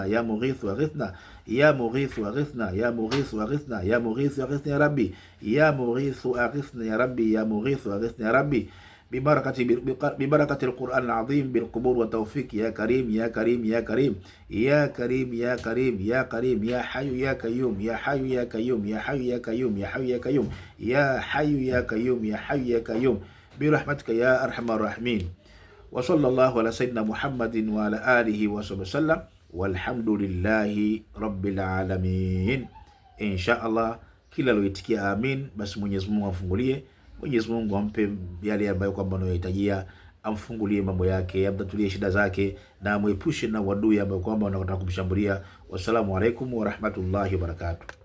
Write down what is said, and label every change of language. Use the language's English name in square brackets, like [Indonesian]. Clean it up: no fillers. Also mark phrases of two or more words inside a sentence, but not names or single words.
[Arabic] يا مغيث أغثنا، يا مغيث أغثنا، يا مغيث أغثنا، يا مغيث أغثنا يا ربي، يا مغيث أغثنا يا ربي، يا مغيث أغثنا يا ربي، ببركة القرآن العظيم بالقبول والتوفيق يا كريم يا كريم يا كريم يا كريم يا كريم يا كريم يا حي يا قيوم يا حي يا قيوم يا حي يا قيوم يا حي يا قيوم يا حي يا قيوم يا حي يا قيوم برحمتك يا أرحم الراحمين. وصلى الله على سيدنا محمد وعلى آله وصحبه وسلم والحمد لله رب العالمين. إن شاء الله [Swahili] kila loitikia amin, basi Mwenyezi Mungu amfungulie, Mwenyezi Mungu ampe yale ambayo kwamba anayohitajia, amfungulie mambo yake, amtatulie shida zake, na amwepushe na wadui ambao kwamba wanataka kumshambulia. [Arabic] والسلام عليكم ورحمة الله وبركاته.